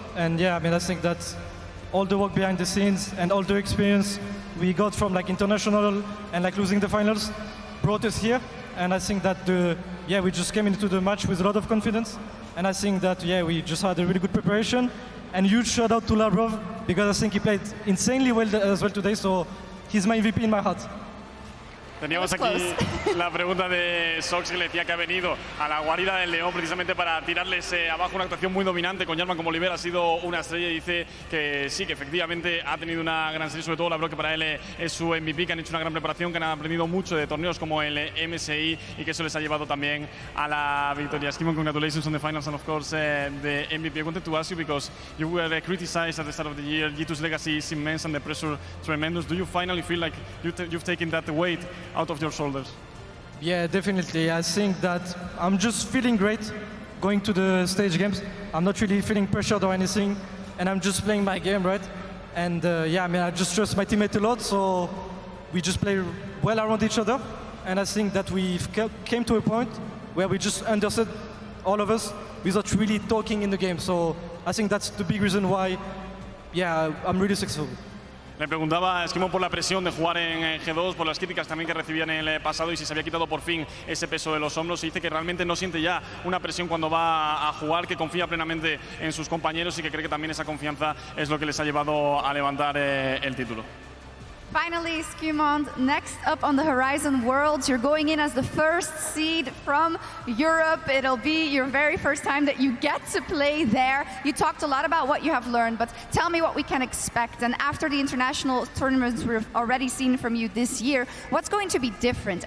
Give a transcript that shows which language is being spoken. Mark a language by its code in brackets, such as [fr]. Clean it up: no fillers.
[en] And I think that all the work behind the scenes and all the experience we got from international and losing the finals brought us here. And I think that we just came into the match with a lot of confidence. And I think that we just had a really good preparation. And huge shout out to Labrov, because I think he played insanely well as well today. So he's my MVP in my heart. [es] Teníamos aquí la pregunta de Sjokz, que le decía que ha venido a la guarida del León precisamente para tirarles abajo. Una actuación muy dominante con Jarman como Oliver, ha sido una estrella, y dice que sí, que efectivamente ha tenido una gran serie, sobre todo Labrov, que para él es su MVP, que han hecho una gran preparación, que han aprendido mucho de torneos como el MSI y que eso les ha llevado también a la victoria. [en] SkewMond, congratulations on the finals and of course the MVP. I wanted to ask you, because you were criticized at the start of the year, G2's legacy is immense and the pressure tremendous. Do you finally feel like you've taken that weight out of your shoulders? Yeah, definitely. I think that I'm just feeling great going to the stage games. I'm not really feeling pressured or anything, and I'm just playing my game, right? And I just trust my teammate a lot, so we just play well around each other. And I think that we came to a point where we just understood, all of us, without really talking in the game. So I think that's the big reason why, I'm really successful. [es] Le preguntaba a SkewMond por la presión de jugar en G2, por las críticas también que recibían en el pasado, y si se había quitado por fin ese peso de los hombros. Y dice que realmente no siente ya una presión cuando va a jugar, que confía plenamente en sus compañeros y que cree que también esa confianza es lo que les ha llevado a levantar el título. [en] Finally, SkewMond, next up on the Horizon Worlds, you're going in as the first seed from Europe. It'll be your very first time that you get to play there. You talked a lot about what you have learned, but tell me what we can expect. And after the international tournaments we've already seen from you this year, what's going to be different?